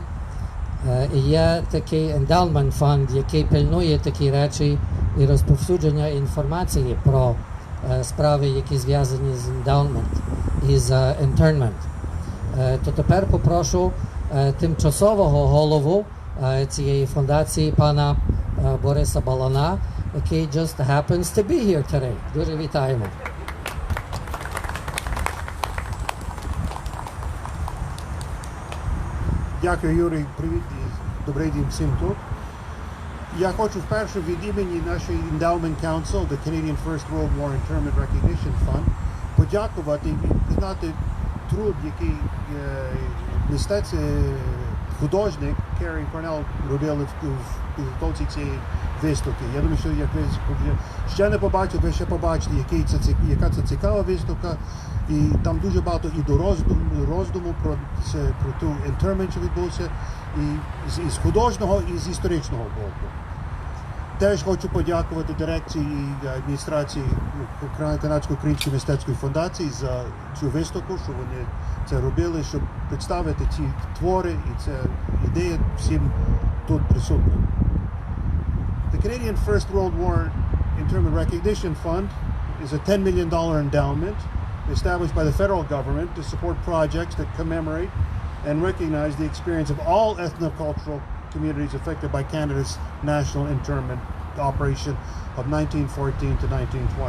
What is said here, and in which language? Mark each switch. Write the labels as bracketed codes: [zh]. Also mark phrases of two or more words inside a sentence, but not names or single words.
[uk] Є такий endowment фонд, який пильнує такі речі і розповсюдження інформації про справи, які зв'язані з endowment і з internment. То тепер попрошу тимчасового голову цієї фундації, пана Бориса Балана, який [en] just happens to be here today. [uk] Дуже вітаємо. Дякую, Юрій. Привіт і добрий день всім тут. Я хочу вперше від імені нашої Endowment Council, the Canadian First World War Internment Recognition Fund, подякувати і признати труд, який художник Керри Парнell робили в підготовці цієї виставки. Я думаю, що як ви ще не побачили, ви ще побачите, яка це цікава виставка. І там дуже багато і до роздуму про ту інтермент, що відбувся, і з художнього, і з історичного боку. Теж хочу подякувати дирекції і адміністрації Канадсько-Української мистецької фундації за цю виставку, що вони це робили, щоб представити ці твори, і ця ідея всім тут присутнім. [en] The Canadian First World War Internment Recognition Fund is a $10 million endowment established by the federal government to support projects that commemorate and recognize the experience of all ethnocultural communities affected by Canada's national internment operation of 1914 to 1920.